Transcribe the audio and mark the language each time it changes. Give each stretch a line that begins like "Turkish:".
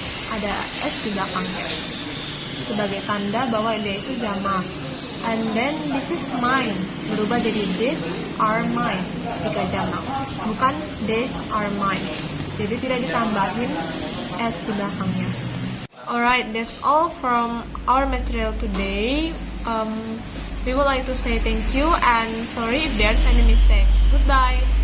Indonesian: Ada s di belakangnya sebagai tanda bahwa dia itu jamak.
English: And then this is mine
Indonesian: berubah jadi
English: these are mine
Indonesian: jika jamak, bukan
English: these are mine.
Indonesian: Jadi tidak ditambahin s di belakangnya.
English: Alright, that's all from our material today. We would like to say thank you and sorry if there's any mistake. Goodbye.